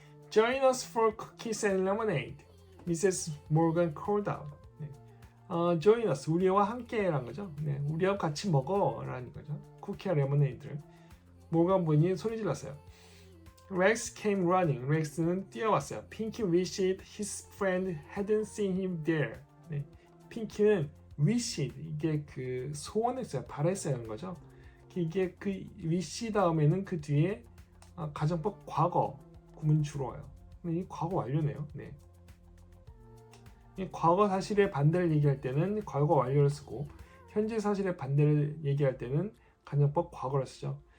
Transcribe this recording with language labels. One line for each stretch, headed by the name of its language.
English: Join us for cookies and lemonade. Mrs. Morgan called out.
Korean: 네. Join us, 우리와 함께라는 거죠. 네, 우리와 같이 먹어라는 거죠. 쿠키와 레모네이드를. 모건 분이 소리 질렀어요.
English: Rex came running.
Korean: 렉스는 뛰어왔어요.
English: Pinky wished his friend hadn't seen him there.
Korean: 네. 핑키는 wished, 이게 소원했어요. 바랬어요. 거죠. 이게 wish 다음에는 그 뒤에 가정법 과거 구문 주로 와요. 이 과거 완료네요. 네. 이 과거 사실의 반대를 얘기할 때는 과거 완료를 쓰고 현재 사실의 반대를 얘기할 때는 가정법 과거를 쓰죠.